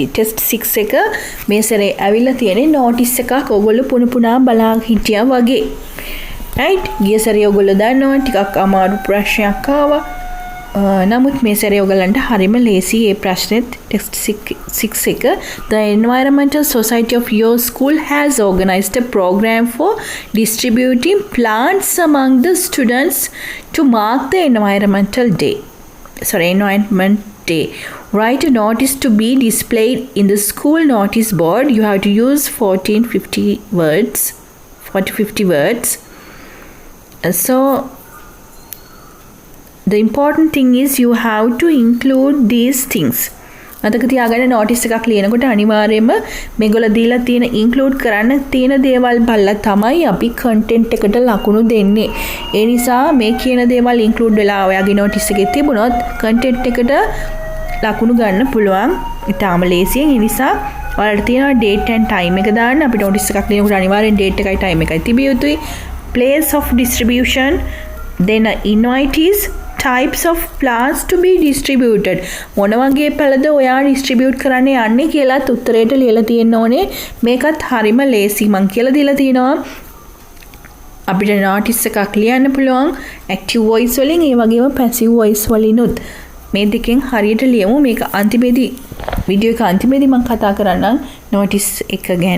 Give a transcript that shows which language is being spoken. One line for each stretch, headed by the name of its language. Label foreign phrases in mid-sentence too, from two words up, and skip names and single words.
Sinhala: ටෙස්ට් 6 එක මේ සැරේ ඇවිල්ලා තියෙන්නේ නෝටිස් එකක් ඔයගොල්ලෝ පුන බලා හිටියා වගේ.
English: right.
Sinhala: ගිය සැරේ ඔයගොල්ලෝ දන්නවා ටිකක් අමාරු ප්‍රශ්නයක් ආවා. නමුත් මේ සැරේ ඔයගලන්ට හරිම ලේසි මේ ප්‍රශ්නෙත්. ටෙස්ට් 6 එක.
English: The Environmental Society of your school has organized a program for distributing plants among the students to mark the Environment Day. Write a notice to be displayed in the school notice board. You have to use 40-50 words. So the important thing is you have to include these things.
Sinhala: මතක තියාගන්න notice එකක් ලියනකොට අනිවාර්යයෙන්ම මේගොල්ලෝ දීලා තියෙන include කරන්න තියෙන දේවල් බලලා තමයි අපි content එකට ලකුණු දෙන්නේ. ඒ නිසා මේ කියන දේවල් include වෙලා ඔයාගේ notice එකේ තිබුණොත් content එකට ලකුණු ගන්න පුළුවන්. ඊටාම ලේසියෙන්. ඒ නිසා ඔයාලට තියෙනවා
English: date and time
Sinhala: එක දාන්න. අපි notice එකක් ලියනකොට අනිවාර්යෙන් date එකයි time එකයි තිබිය යුතුයි.
English: place of distribution, then invitees, types of plants to be distributed.
Sinhala: මොන වගේ පළද ඔයා distribute කරන්න යන්නේ කියලාත් උත්තරේට ලියලා තියෙන්න ඕනේ. මේකත් හරිම ලේසි. මං කියලා දීලා තියෙනවා අපිට notice එකක් ලියන්න පුළුවන්
English: active voice
Sinhala: වලින් ඒ වගේම
English: passive voice
Sinhala: වලිනුත්. මේ දෙකෙන් හරියට ලියමු. මේක අන්තිමේදී වීඩියෝ එක අන්තිමේදී මම කතා කරන්නම් notice එක ගැන.